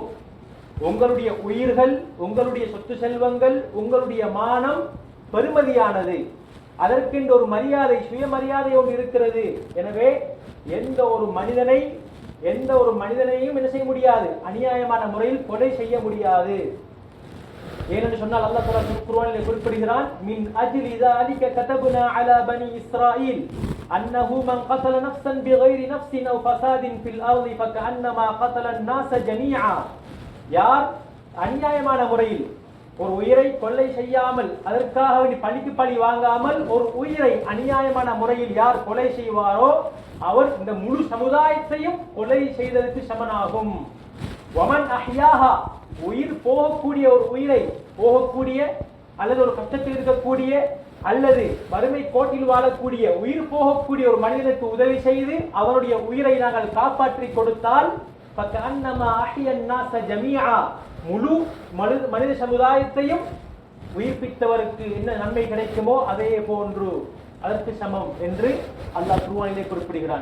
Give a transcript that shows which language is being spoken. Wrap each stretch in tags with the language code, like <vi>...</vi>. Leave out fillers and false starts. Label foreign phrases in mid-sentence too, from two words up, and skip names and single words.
<ta>உங்களுடைய உயிர்கள், உங்களுடைய சொத்து செல்வங்கள், உங்களுடைய மானம் பெருமதியானது. அதற்கென்று ஒரு மரியாதை, சுயமரியாதை ஒன்று இருக்கிறது. எனவே எந்த ஒரு மனிதனையும் என்ன செய்ய முடியாது, அநியாயமான முறையில் கொலை செய்ய முடியாது. ஏனென்று சொன்னால் அல்லாஹ் தஆலா குர்ஆனிலே குறிப்பிடுகிறான்,</ta> <ar>من أجل ذلك كتبنا على بني إسرائيل أنه من قتل نفسا بغير نفس أو فساد في الأرض فكأنما قتل الناس جميعا.</ar> <ta>யார் அநியாயமான முறையில் ஒரு உயிரை கொலை செய்யாமல், அதற்காக பழிக்கு பழி வாங்காமல் ஒரு உயிரை அநியாயமான முறையில் யார் கொலை செய்வாரோ அவர் இந்த முழு சமுதாயத்தையும் கொலை செய்ததற்கு சமனாகும்.</ta> <ar>ومن أحياها,</ar> <ta>உயிர் போகக்கூடிய ஒரு உயிரை, போகக்கூடிய அல்லது ஒரு கஷ்டத்தில் இருக்கக்கூடிய அல்லது வறுமை கோட்டில் வாழக்கூடிய உயிர் போகக்கூடிய ஒரு மனிதனுக்கு உதவி செய்து அவருடைய உயிரை நாங்கள் காப்பாற்றி கொடுத்தால்</ta> <ar>فكأنما أحيا الناس جميعا,</ar> <ta>முழு மனித சமுதாயத்தையும் உயிர்ப்பித்தவருக்கு என்ன நன்மை கிடைக்குமோ அதே போன்று அதற்கு சமம் என்று அல்லாஹ் குர்ஆனிலே குறிப்பிடுகிறான்.</ta>